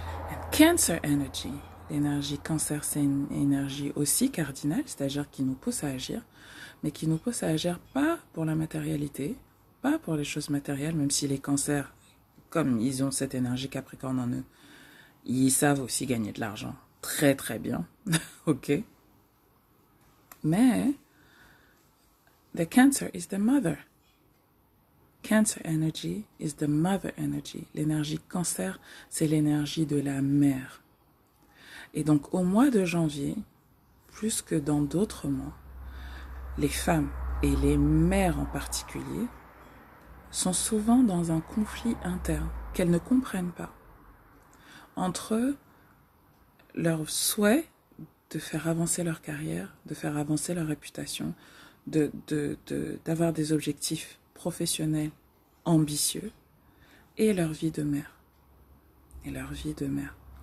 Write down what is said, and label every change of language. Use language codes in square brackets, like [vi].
[en] And Cancer energy, [fr] l'énergie Cancer, c'est une énergie aussi cardinale, c'est-à-dire qui nous pousse à agir, mais qui nous pousse à agir pas pour la matérialité, pas pour les choses matérielles, même si les cancers, comme ils ont cette énergie Capricorne en eux, ils savent aussi gagner de l'argent très très bien, ok. Mais [en] the Cancer is the mother. Cancer energy is the mother energy. [fr] L'énergie Cancer, c'est l'énergie de la mère. Et donc au mois de janvier, plus que dans d'autres mois, les femmes et les mères en particulier sont souvent dans un conflit interne qu'elles ne comprennent pas entre leur souhait de faire avancer leur carrière, de faire avancer leur réputation, d'avoir des objectifs professionnels ambitieux et leur vie de mère. Et leur vie de mère.